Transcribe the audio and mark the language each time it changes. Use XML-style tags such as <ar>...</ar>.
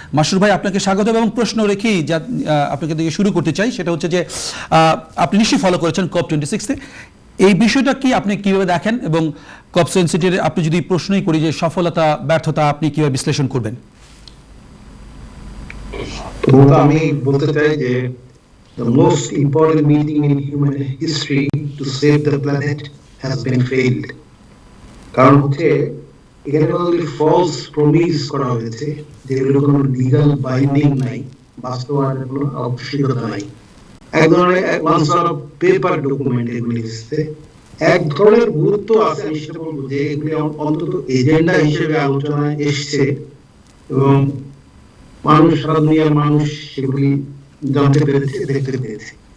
<bn>মাসরুর ভাই, আপনাকে স্বাগত এবং প্রশ্ন রেখেই আপনাকে দিয়ে শুরু করতে চাই। সেটা হচ্ছে যে আপনি নিশ্চয়ই ফলো করেছেন COP26-তে, এই বিষয়টা কি আপনি কিভাবে দেখেন এবং COP26-এর আপনি যদি প্রশ্নই করি যে সফলতা ব্যর্থতা আপনি কিভাবে বিশ্লেষণ করবেন? আমি বলতে চাই যে</bn> <en>the most important meeting in human history to save the planet has been failed.</en> <bn>কারণ হচ্ছে এখানে কতগুলি false promise করা হয়েছে যেগুলো কোনো legal binding নাই, বাস্তবায়নের কোনো আবশ্যকতা নাই। এক ধরনের পেপার ডকুমেন্ট এগুলি এসেছে। এক ধরনের গুরুত্ব আছে, আমি সেটা বলবো যে এগুলি অন্তত এজেন্ডা হিসেবে আলোচনায় এসছে এবং মানুষ, সারা দুনিয়ার মানুষ সেগুলি জানতে পেরেছে, দেখতে পেরেছে।</bn>